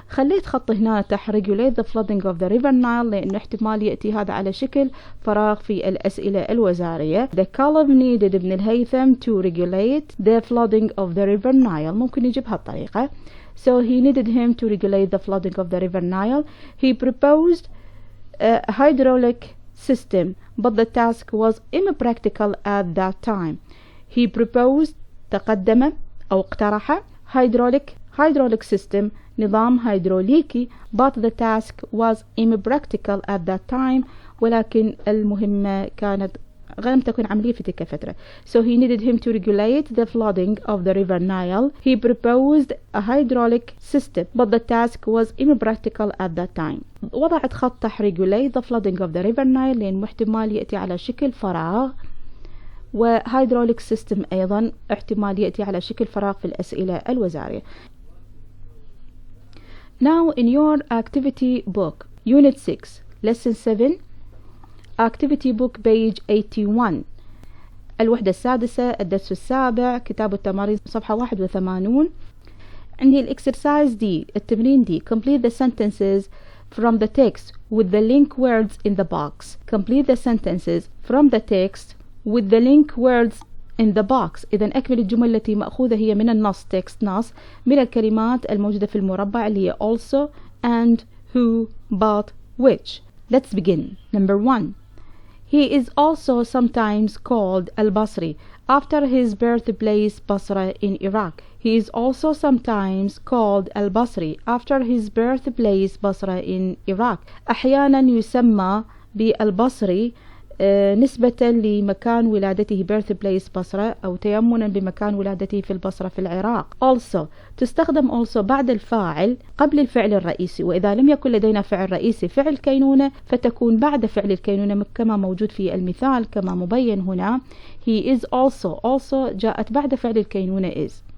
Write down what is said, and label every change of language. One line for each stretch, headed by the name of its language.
Arabic: خليت خط هنا تحت
English: regulate the flooding of the river Nile
Arabic: لأنه احتمال يأتي هذا على شكل فراغ في الأسئلة الوزارية.
English: The Caliph needed ابن الهيثم to regulate the flooding of the river Nile.
Arabic: ممكن يجيب هالطريقة.
English: So he needed him to regulate the flooding of the river Nile. He proposed a hydraulic system, but the task was impractical at that time. He proposed
Arabic: تقدم أو اقترح
English: hydraulic system
Arabic: نظام هيدروليكي
English: but the task was impractical at that time
Arabic: ولكن المهمة كانت لم تكن عملية في تلك الفترة.
English: So he needed him to regulate the flooding of the river Nile. He proposed a hydraulic system but the task was impractical at that time.
Arabic: وضعت خط تحت
English: regulate the flooding of the river Nile
Arabic: لأن احتمال يأتي على شكل فراغ و
English: hydraulic system
Arabic: أيضا احتمال يأتي على شكل فراغ في الأسئلة الوزارية.
English: Now in your activity book unit 6 lesson 7 activity book page 81
Arabic: الوحدة السادسة الدرس السابع كتاب التمارين صفحة 81 عندي الإكسرسايز دي التمرين دي
English: complete the sentences from the text with the link words in the box. Complete the sentences from the text with the link words in the box.
Arabic: إذا أكمل الجمل التي مأخوذة هي من النص text نص من الكلمات الموجودة في المربع اللي هي
English: also and who but which. Let's begin. Number 1. He is also sometimes called al-Basri after his birthplace Basra in Iraq. He is also sometimes called al-Basri after his birthplace Basra in Iraq.
Arabic: أحيانا يسمى بالبصري نسبة لمكان ولادته birthplace بصرة أو تيمنا بمكان ولادته في البصرة في العراق. Also تستخدم also بعد الفاعل قبل الفعل الرئيسي وإذا لم يكن لدينا فعل رئيسي فعل كينونة فتكون بعد فعل الكينونة كما موجود في المثال كما مبين هنا.
English: He is also
Arabic: جاءت بعد فعل الكينونة is.